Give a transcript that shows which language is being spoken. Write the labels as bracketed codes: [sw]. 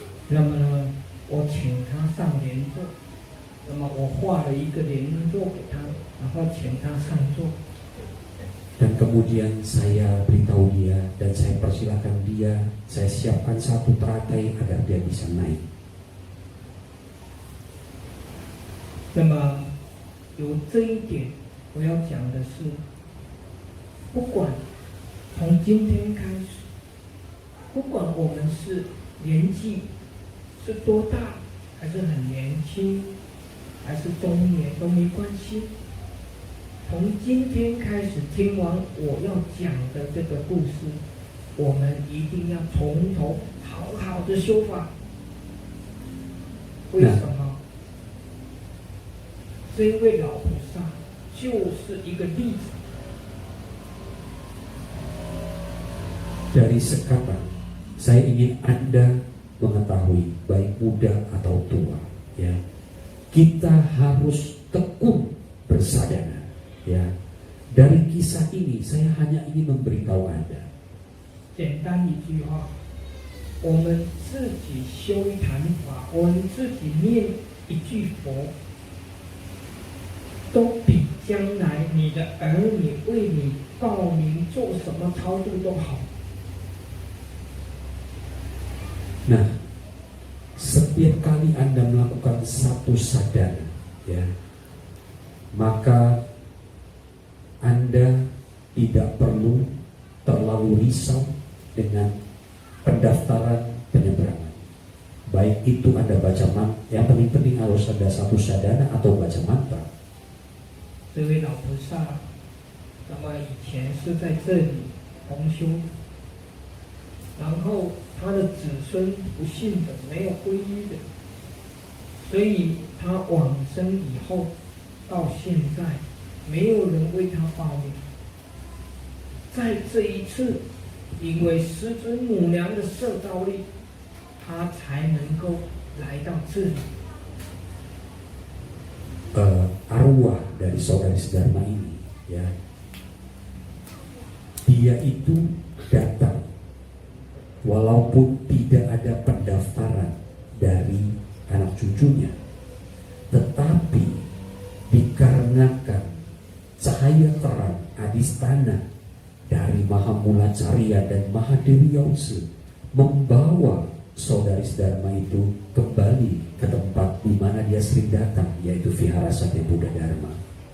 [zh] 那么呢，我请他上莲座，那么我画了一个莲座给他，然后请他上座。 [id] Dan kemudian saya beritahu dia dan saya persilakan dia, saya siapkan satu teratai agar dia bisa naik. [zh] 那么有这一点，我要讲的是，不管从今天开始，不管我们是年纪是多大，还是很年轻，还是中年都没关系。从今天开始听完我要讲的这个故事，我们一定要从头好好的修法。为什么？这一位老菩萨就是一个例子。 [id] Dari sekarang, saya ingin Anda mengetahui, baik muda atau tua, ya, kita harus tekun bersadana. Ya, dari kisah ini saya hanya ingin memberitahu Anda. [zh] 简单一句话，我们自己修一坛法，我们自己念一句佛，都比将来你的儿女为你报名做什么超度都好。 [id] Nah, setiap kali Anda melakukan satu sadana, ya, maka Anda tidak perlu terlalu risau dengan pendaftaran penyeberangan. Baik itu Anda baca mantra, yang penting harus ada satu sadana atau baca mantra. [zh] 这位老菩萨，那么以前是在这里弘修，然后他的子孙不信的，没有皈依的，所以他往生以后，到现在没有人为他报名。在这一次，因为师尊母娘的摄召力，他才能够来到这里。 [id] arwah dari saudari Dharma ini, ya, dia itu datang walaupun tidak ada pendaftaran dari anak cucunya, tetapi dikarenakan cahaya terang adistana dari Mahamula Carya dan Mahadewi Yause membawa saudari Dharma itu kembali ke tempat di mana dia sering datang, yaitu Vihara Satya Buddha Dharma.